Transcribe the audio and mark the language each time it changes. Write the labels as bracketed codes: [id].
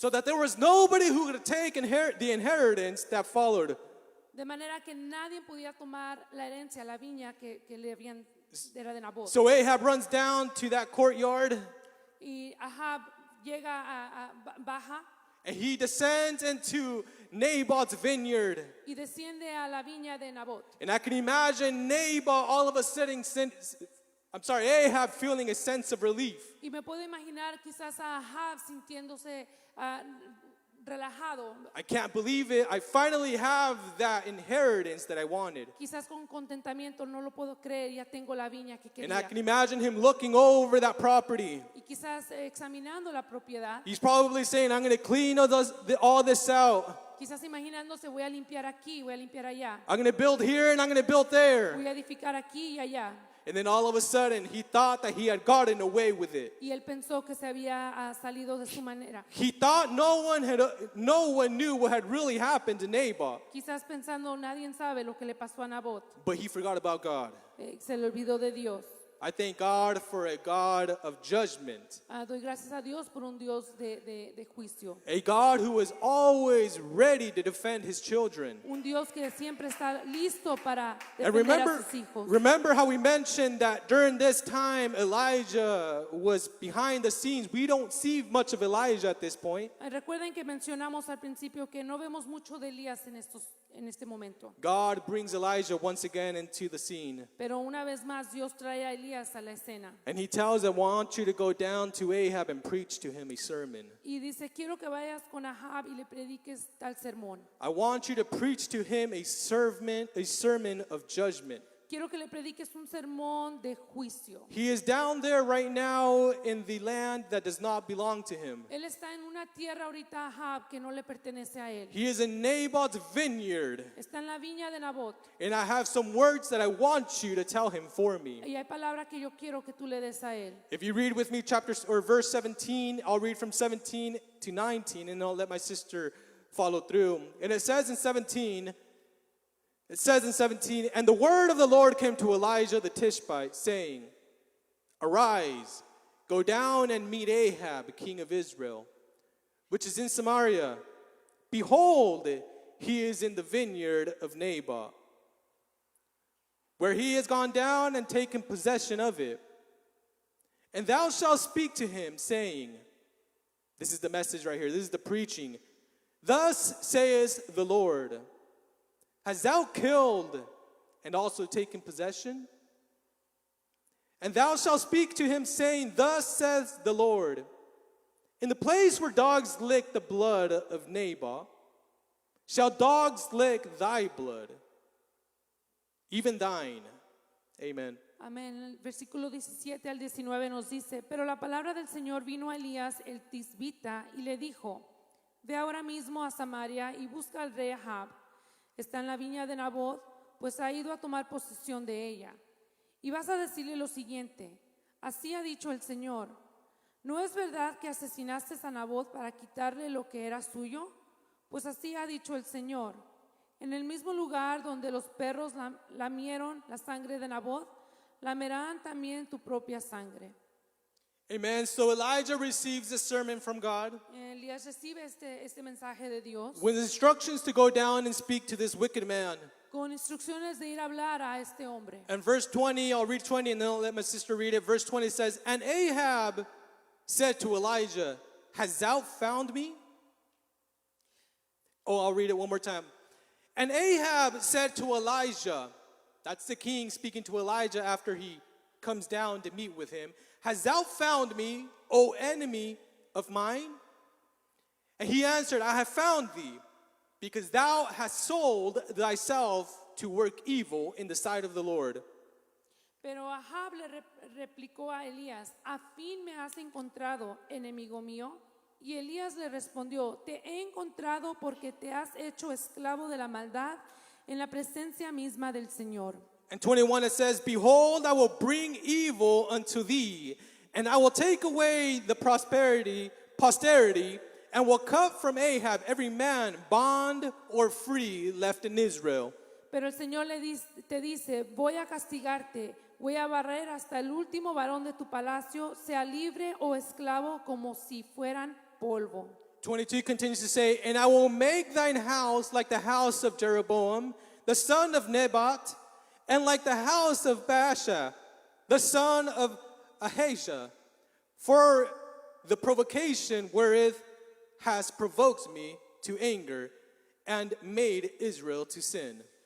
[en] So that there was nobody who could take the inheritance that followed. [es] De manera que nadie podía tomar la herencia, la viña que le habían, era de Nabot. [en] So Ahab runs down to that courtyard [es] Y Ahab llega baja [en] and he descends into Naboth's vineyard. [es] y desciende a la viña de Nabot. [en] And I can imagine Naboth all of a sudden Ahab feeling a sense of relief. [es] Y me puedo imaginar quizás a Ahab sintiéndose relajado, [en] I can't believe it. I finally have that inheritance that I wanted. [es] quizás con contentamiento, no lo puedo creer, ya tengo la viña que [en] And I [es] quería. [en] can imagine him looking over that property. [es] Y quizás examinando la propiedad, [en] He's probably saying, I'm going to clean all this out. [es] quizás imaginándose voy a limpiar aquí, voy a limpiar allá, [en] I'm going to build here and I'm going to build there. [es] voy a edificar aquí y allá. [en] And then all of a sudden, he thought that he had gotten away with it. [es] Y él pensó que se había salido de su manera. [en] He thought no one knew what had really happened to Naboth. [es] Quizás pensando, nadie sabe lo que le pasó a Nabot. [en] But he forgot about God. [es] Se le olvidó de Dios. [en] I thank God for a God of judgment. [es] Doy gracias a Dios por un Dios de juicio. [en] A God who is always ready to defend his children. [es] Un Dios que siempre está listo para [en] And [es] defender a sus hijos. [en] remember how we mentioned that during this time Elijah was behind the scenes. We don't see much of Elijah at this point. [es] Recuerden que mencionamos al principio que no vemos mucho de Elías en este momento. [en] God brings Elijah once again into the scene. [es] Pero una vez más Dios trae a Elías a la escena. [en] And he tells them, I want you to go down to Ahab and preach to him a sermon. [es] Y dice, quiero que vayas con Ahab y le prediques tal sermón. [en] I want you to preach to him a sermon of judgment. [es] Quiero que le prediques un sermón de juicio. [en] He is down there right now in the land that does not belong to him. [es] Él está en una tierra ahorita, Ahab, que no le pertenece a él. [en] He is in Naboth's vineyard. [es] Está en la viña de Nabot. [en] And I have some words that I want you to tell him for me. [es] Y hay palabras que yo quiero que tú le des a él. [en] If you read with me verse 17, I'll read from 17 to 19 and I'll let my sister follow through. And it says in 17, and the word of the Lord came to Elijah the Tishbite, saying, Arise, go down and meet Ahab, king of Israel, which is in Samaria. Behold, he is in the vineyard of Naboth, where he has gone down and taken possession of it. And thou shalt speak to him, saying, this is the message right here, this is the preaching. Thus saith the Lord, Hast thou killed and also taken possession? And thou shalt speak to him, saying, Thus says the Lord, In the place where dogs lick the blood of Naboth, shall dogs lick thy blood, even thine. Amen. [es] Amén. El versículo 17 al 19 nos dice, pero la palabra del Señor vino a Elías el tisbita y le dijo, ve ahora mismo a Samaria y busca al rey Ahab. Está en la viña de Nabot, pues ha ido a tomar posesión de ella. Y vas a decirle lo siguiente, así ha dicho el Señor, ¿no es verdad que asesinaste a Nabot para quitarle lo que era suyo? Pues así ha dicho el Señor, en el mismo lugar donde los perros lamieron la sangre de Nabot, lamerán también tu propia sangre. Amen. [en] So Elijah receives a sermon from God [es] Elías recibe este mensaje de Dios [en] with instructions to go down and speak to this wicked man. [es] con instrucciones de ir a hablar a este hombre. [en] And verse 20, I'll read 20 and then I'll let my sister read it. Verse 20 says, And Ahab said to Elijah, Hast thou found me? Oh, I'll read it one more time. And Ahab said to Elijah, that's the king speaking to Elijah after he comes down to meet with him, Hast thou found me, O enemy of mine? And he answered, I have found thee, because thou hast sold thyself to work evil in the sight of the Lord. [es] Pero Ahab le replicó a Elías, ¿a fin me has encontrado, enemigo mío? Y Elías le respondió, te he encontrado porque te has hecho esclavo de la maldad en la presencia misma del Señor. [en] And 21 it says, Behold, I will bring evil unto thee, and I will take away the posterity, and will cut from Ahab every man, bond or free, left in Israel. [es] Pero el Señor te dice, voy a castigarte, voy a barrer hasta el último varón de tu palacio, sea libre o esclavo como si fueran polvo. [en] 22 continues to say, And I will make thine house like the house of Jeroboam, the son of Nebat, and like the house of Baasha, the son of Ahijah, for the provocation wherewith has provoked me to anger and made Israel to sin.